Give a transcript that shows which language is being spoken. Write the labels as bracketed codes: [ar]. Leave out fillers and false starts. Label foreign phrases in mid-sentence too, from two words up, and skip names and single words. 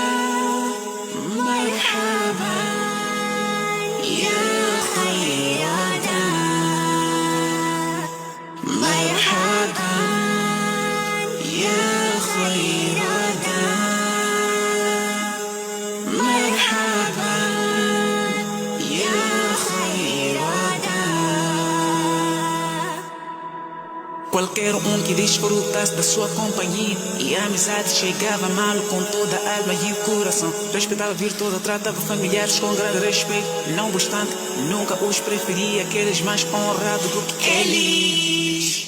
[ar] مرحبا يا خير مرحبا يا خير مرحبا يا خير [pt] Qualquer que desfrutasse da sua companhia e a amizade chegava mal com toda a alma e o coração. Respeitava a virtude, tratava familiares com grande respeito. Não obstante, nunca os preferia aqueles mais honrados do que eles.